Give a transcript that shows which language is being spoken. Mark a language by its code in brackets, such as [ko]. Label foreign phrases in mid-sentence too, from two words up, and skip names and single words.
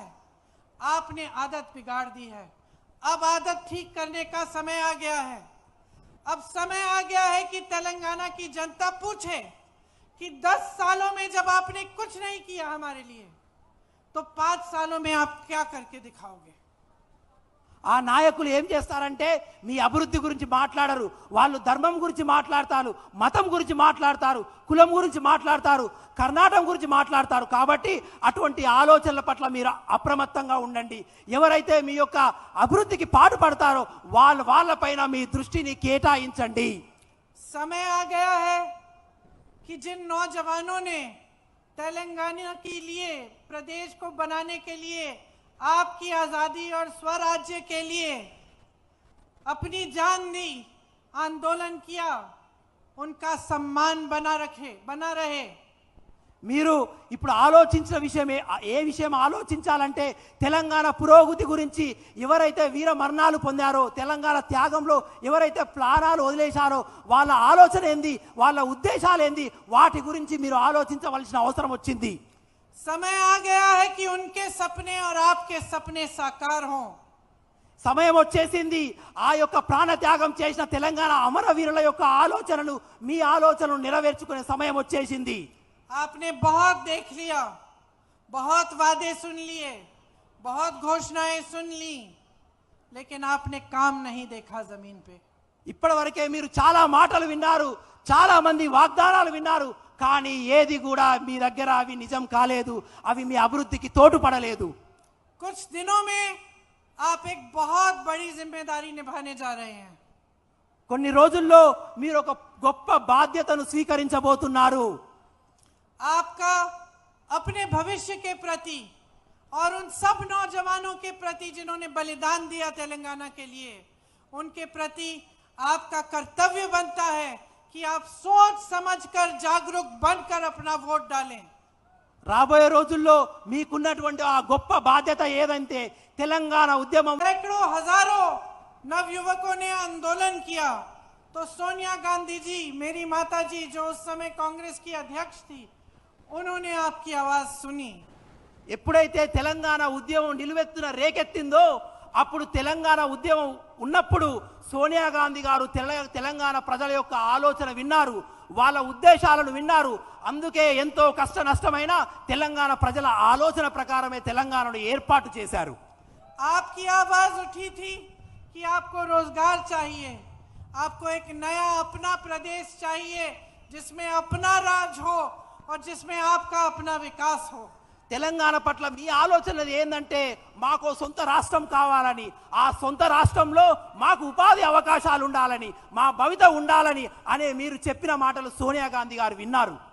[hi] आपने आदत बिगाड़ दी है, अब आदत ठीक करने का समय आ गया है। अब समय आ गया है कि तेलंगाना की जनता पूछे कि 10 सालों में जब आपने कुछ नहीं किया हमारे लिए, तो 5 सालों में आप क्या करके दिखाओगे? [te] ఆ నాయకులు ఏం చేస్తారంటే మీ అభివృద్ధి గురించి మాట్లాడరు, వాళ్ళు ధర్మం గురించి మాట్లాడతారు, మతం గురించి మాట్లాడతారు, కులం గురించి మాట్లాడతారు, కర్ణాటక గురించి మాట్లాడతారు। కాబట్టి అటువంటి ఆలోచనల పట్ల మీరు అప్రమత్తంగా ఉండండి। ఎవరైతే మీ యొక్క అభివృద్ధికి పాటుపడతారో వాళ్ళపైన మీ దృష్టిని కేటాయించండి। [hi] समय आ गया है कि जिन नौजवानों ने तेलंगाना के लिए, प्रदेश को बनाने के लिए, आपकी आजादी और स्वराज्य के लिए अपनी जान दी, आंदोलन किया, उनका सम्मान बना रहे। [te] మీరు ఇప్పుడు ఆలోచించిన విషయమే ఏ విషయం ఆలోచించాలంటే తెలంగాణ పురోగతి గురించి ఎవరైతే వీర మరణాలు పొందారో తెలంగాణ త్యాగంలో ఎవరైతే ప్రాణాలు వదిలేశారో వాళ్ళ ఆలోచన ఏంది వాళ్ళ ఉద్దేశాలు ఏంది వాటి గురించి మీరు ఆలోచించవలసిన అవసరం వచ్చింది [hi] समय आ गया है कि उनके सपने और आपके सपने साकार हों [te] సమయం వచ్చేసింది ఆ యొక్క ప్రాణ త్యాగం చేసిన తెలంగాణ అమరవీరుల యొక్క ఆలోచనలు మీ ఆలోచనలు నెరవేర్చుకునే సమయం వచ్చేసింది [hi] आपने बहुत देख लिया बहुत वादे सुन लिए बहुत घोषणाएं सुन ली लेकिन आपने काम नहीं देखा जमीन पे [te] ఇప్పటివరకే మీరు చాలా మాటలు విన్నారు చాలా మంది వాగ్దానాలు విన్నారు కానీ ఏది కూడా మీ దగ్గర అవి నిజం కాలేదు అవి మీ అభివృద్ధికి తోడ్పడలేదు [hi] कुछ दिनों में आप एक बहुत बड़ी जिम्मेदारी निभाने जा रहे हैं [te] కొన్ని రోజుల్లో మీరు ఒక గొప్ప బాధ్యతను స్వీకరించబోతున్నారు [hi] आपका अपने भविष्य के प्रति और उन सब नौजवानों के प्रति जिन्होंने बलिदान दिया तेलंगाना के लिए उनके प्रति आपका कर्तव्य बनता है कि आप सोच समझकर जागरूक बनकर अपना वोट डालें [te] రాబోయే రోజుల్లో మీకున్నటువంటి ఆ గొప్ప బాధ్యత ఏదంటే తెలంగాణ ఉద్యమం [hi] सैकड़ों हजारों नवयुवकों ने आंदोलन किया तो सोनिया गांधी जी मेरी माता जी जो उस समय कांग्रेस की अध्यक्ष थी उन्होंने आपकी आवाज सुनी [te] ఎప్పుడైతే తెలంగాణ ఉద్యమం నిలువెత్తున రేకెత్తిందో అప్పుడు తెలంగాణ ఉద్యమం ఉన్నప్పుడు సోనియా గాంధీ గారు తెలంగాణ ప్రజల యొక్క ఆలోచన విన్నారు వాళ్ళ ఉద్దేశాలను విన్నారు అందుకే ఎంతో కష్ట నష్టమైన తెలంగాణ ప్రజల ఆలోచన ప్రకారమే తెలంగాణను ఏర్పాటు చేశారు [hi] आपकी आवाज उठी थी कि आपको रोजगार चाहिए आपको एक नया अपना प्रदेश चाहिए जिसमें अपना राज हो और जिसमें आपका अपना विकास हो [te] తెలంగాణ పట్ల మీ ఆలోచన ఏందంటే మాకు సొంత రాష్ట్రం కావాలని ఆ సొంత రాష్ట్రంలో మాకు ఉపాధి అవకాశాలు ఉండాలని మా భవిత ఉండాలని అనే మీరు చెప్పిన మాటలు సోనియా గాంధీ గారు విన్నారు